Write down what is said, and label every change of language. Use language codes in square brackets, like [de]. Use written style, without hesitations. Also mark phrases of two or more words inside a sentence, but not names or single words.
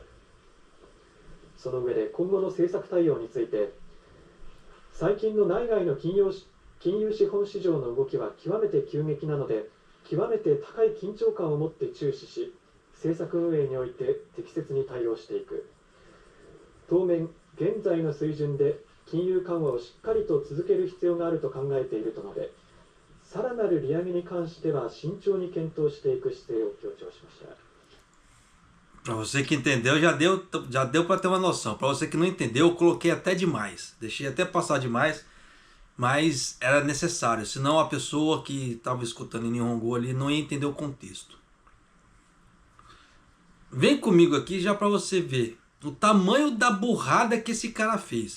[ja] その上で今後の政策対応について、最近の内外の金融資本市場の動きは極めて急激なので、極めて高い緊張感を持って注視し、政策運営において適切に対応していく。当面、現在の水準で金融緩和をしっかりと続ける必要があると考えていると述べ、さらなる利上げに関しては慎重に検討していく姿勢を強調しました。 [pt] Para você que entendeu, já deu para ter uma noção. Para você que não entendeu, eu coloquei até demais. Deixei até passar demais, mas era necessário. Senão a pessoa que estava escutando em Nihongo ali não ia entender o contexto. Vem comigo aqui já para você ver o tamanho da burrada que esse cara fez.